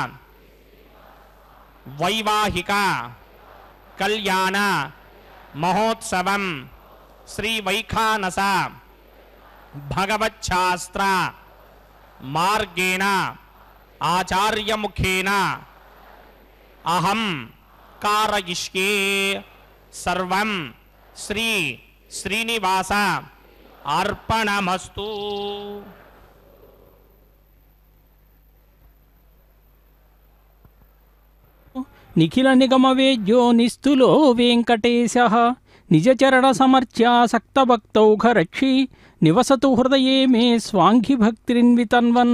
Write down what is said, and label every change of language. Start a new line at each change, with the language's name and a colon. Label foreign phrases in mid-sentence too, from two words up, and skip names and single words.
Sanskrit: వైవాహిక కళ్యాణ మహోత్సవం శ్రీ వైఖానస భగవచ్ఛాస్త్ర మార్గేణ ఆచార్యముఖేన అహం कारयिष्ये सर्वं श्री श्रीनिवास अर्पणमस्तु. నిఖిల నిగమ వేద్యో నిస్తులో వెంకటేశః నిజచరణ సమర్చ్యా సక్తభక్తౌఘరక్షి నివసతు హృదయే మే స్వాంఘి భక్తిన్వితన్వన్.